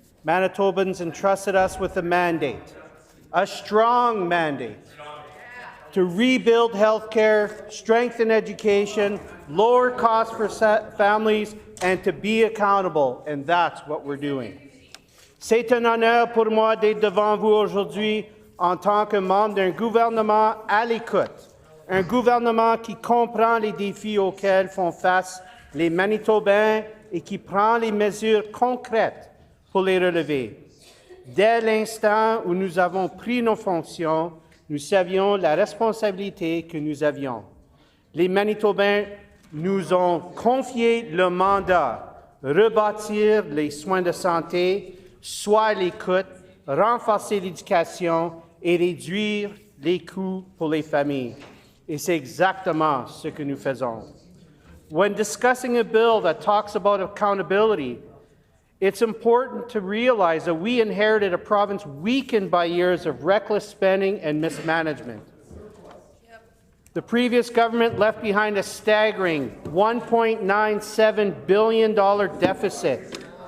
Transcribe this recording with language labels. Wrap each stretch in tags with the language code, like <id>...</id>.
<en>Manitobans entrusted us with a mandate, a strong mandate, to rebuild healthcare, strengthen education, lower costs for families, and to be accountable, and that's what we're doing.</en> <fr>C'est un honneur pour moi d'être devant vous aujourd'hui en tant que membre d'un gouvernement à l'écoute, un gouvernement qui comprend les défis auxquels font face les Manitobains et qui prend les mesures concrètes pour les relever. Dès l'instant où nous avons pris nos fonctions, nous savions la responsabilité que nous avions. Les Manitobains nous ont confié le mandat rebâtir les soins de santé, soit l'écoute, renforcer l'éducation et réduire les coûts pour les familles. Et c'est exactement ce que nous faisons.</fr> <en>When discussing a bill that talks about accountability, it's important to realize that we inherited a province weakened by years of reckless spending and mismanagement. The previous government left behind a staggering $1.97 billion deficit.</en>